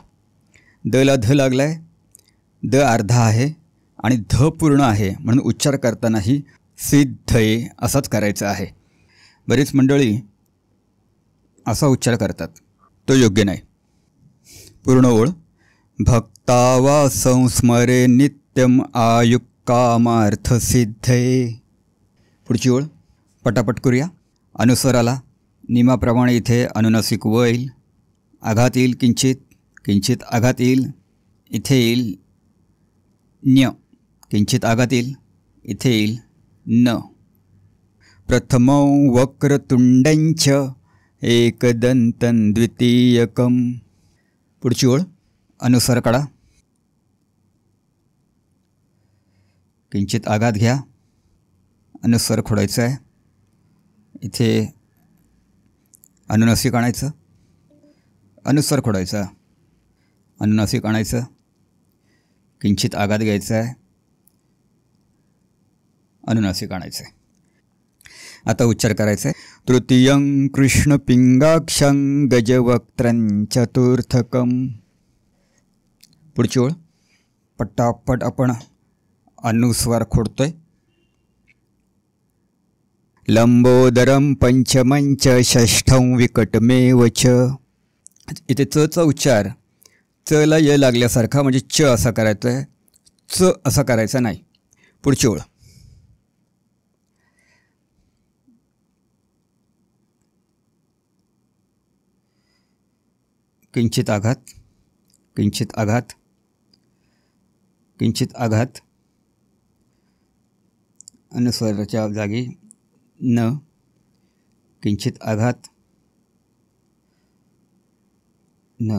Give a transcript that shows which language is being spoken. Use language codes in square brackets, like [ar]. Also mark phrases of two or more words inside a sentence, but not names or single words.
[mr] दला ध लागला आहे, द अर्धा आहे आणि ध पूर्ण आहे म्हणून उच्चार करतानाही सिद्धये असाच करायचा आहे. बरीच मंडळी असा उच्चार करतात, तो योग्य नाही. पूर्ण ओळ. [sa] भक्तावा संस्मरे नित्यम आयुकामार्थ सिद्धये. [mr] पुढची ओळ पटापट करूया. अनुस्वार आला, नियमाप्रमाणे इथे अनुनासिक व येईल. आघात येईल, किंचित किंचित आघात येईल. इथे येईल न्य, किंचित आघात येईल. इथे येईल न. [sa] प्रथमं वक्रतुंडञ्च एकदन्तं द्वितीयकं. [mr] पुढची ओळ अनुस्वार काढा. किंचित आघात घ्या, अनुस्वार खोडायचा आहे. इथे अनुनासिक आणायचं, अनुस्वार खोडायचा. अनुनासिक आणायचं, किंचित आघात घ्यायचा आहे, अनुनासिक आणायचं आहे. आता उच्चार करायचा आहे. [sa] तृतीयं कृष्ण पिंगाक्षं गजवक्त्रं चतुर्थकम. [mr] पुढची ओळ पटापट आपण अनुस्वार खोडतोय. [sa] लंबोदरं पंचमंच षष्ठं विकटमेव च. [mr] इथे चचा उच्चार चला य लागल्यासारखा, म्हणजे च असा करायचा आहे, च असा करायचा नाही. पुढची ओळ किंचित आघात, किंचित आघात, किंचित आघात, अनुस्वाराच्या जागी न, किंचित आघात, न.